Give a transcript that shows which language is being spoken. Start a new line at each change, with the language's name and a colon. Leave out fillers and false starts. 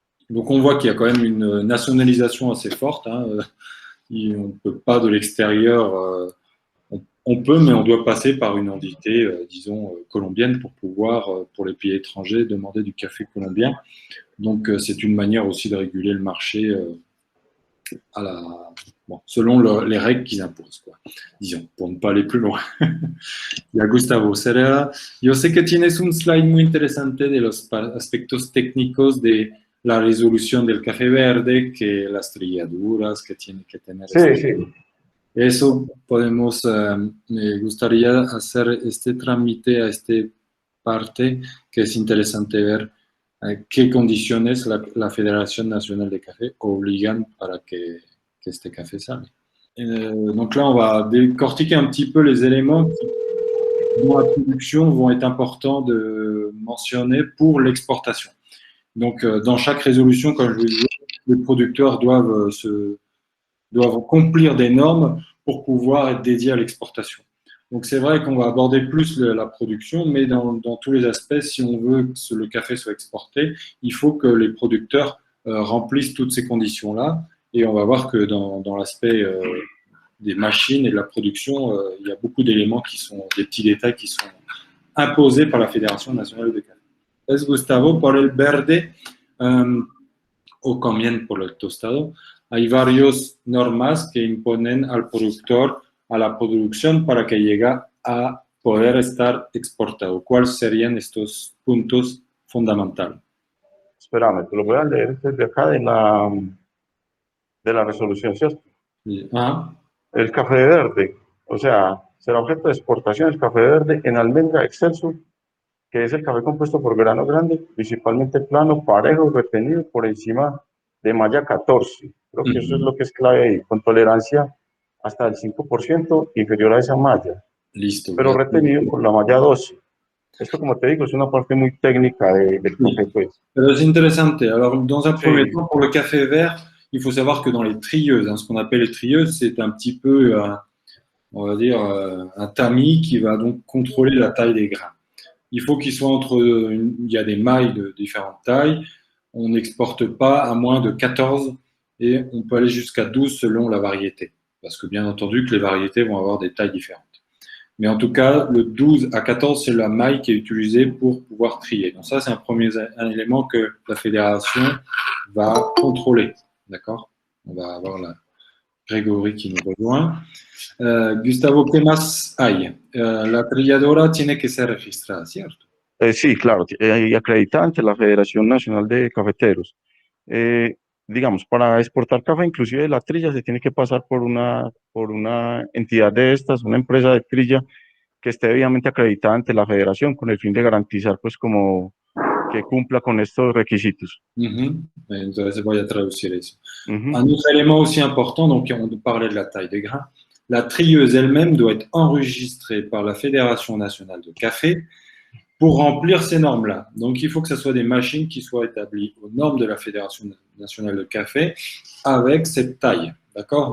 French: Donc on voit qu'il y a quand même une nationalisation assez forte. Hein. On ne peut pas de l'extérieur, on peut, mais on doit passer par une entité, disons, colombienne pour pouvoir, pour les pays étrangers, demander du café colombien. Donc c'est une manière aussi de réguler le marché selon les règles qu'ils imposent, quoi, disons, pour ne pas aller plus loin.
Spanish: Ya, Gustavo, yo sé que tienes un slide muy interesante de los aspectos técnicos de la resolución del café verde, que las trilladuras que tiene que tener. Sí, sí. Eso podemos, me gustaría hacer este trámite a esta parte, que es interesante ver qué condiciones la Federación Nacional de Café obligan para que este café salga.
French: Donc là, on va décortiquer un petit peu les éléments qui, dans la production, vont être importants de mentionner pour l'exportation. Donc, dans chaque résolution, comme je vous disais, les producteurs doivent accomplir des normes pour pouvoir être dédiés à l'exportation. Donc, c'est vrai qu'on va aborder plus la production, mais dans tous les aspects, si on veut que le café soit exporté, il faut que les producteurs remplissent toutes ces conditions-là. Et on va voir que dans l'aspect des machines et de la production, il y a beaucoup d'éléments qui sont, des petits détails qui sont imposés par la Fédération nationale de café.
Spanish: Es Gustavo, por el verde, o también por el tostado, hay varias normas que imponen al productor a la producción para que llegue a poder estar exportado. ¿Cuáles serían estos puntos fundamentales? Espérame, te lo voy a leer desde acá de la resolución, ¿cierto? Ah. El café verde, o sea, será objeto de exportación el café verde en almendra excelso, que es el café compuesto por grano grande, principalmente plano, parejo, retenido por encima de malla 14. Creo que eso es lo que es clave ahí, con tolerancia hasta el 5% inferior a esa malla. Listo. Pero retenido por la malla 12. Esto, como te digo, es una parte muy técnica del café, pues. Pero
French: c'est intéressant. Alors, dans un premier temps, pour le café vert, il faut savoir que dans les trieuses, ce qu'on appelle les trieuses, c'est un petit peu, on va dire, un tamis qui va donc contrôler la taille des grains. Il faut qu'il soit il y a des mailles de différentes tailles. on n'exporte pas à moins de 14 et on peut aller jusqu'à 12 selon la variété. Parce que bien entendu que les variétés vont avoir des tailles différentes. Mais en tout cas, le 12 à 14, c'est la maille qui est utilisée pour pouvoir trier. Donc ça, c'est un élément que la fédération va contrôler. D'accord? On va avoir la Grégory qui nous rejoint.
Spanish: Gustavo, ¿qué más hay? La trilladora tiene que ser registrada, ¿cierto? Sí, claro, y acreditada ante la Federación Nacional de Cafeteros. Digamos, para exportar café, inclusive la trilla se tiene que pasar por una entidad de estas, una empresa de trilla que esté debidamente acreditada ante la federación con el fin de garantizar pues como que cumpla con estos requisitos. Entonces voy a traducir eso. Ujú.
French: Un autre élément aussi important, donc on parlait de la taille des grains, la trilleuse elle-même doit être enregistrée par la Fédération nationale de café pour remplir ces normes-là. Donc il faut que ce soit des machines qui soient établies aux normes de la Fédération nationale de café avec cette taille. D'accord?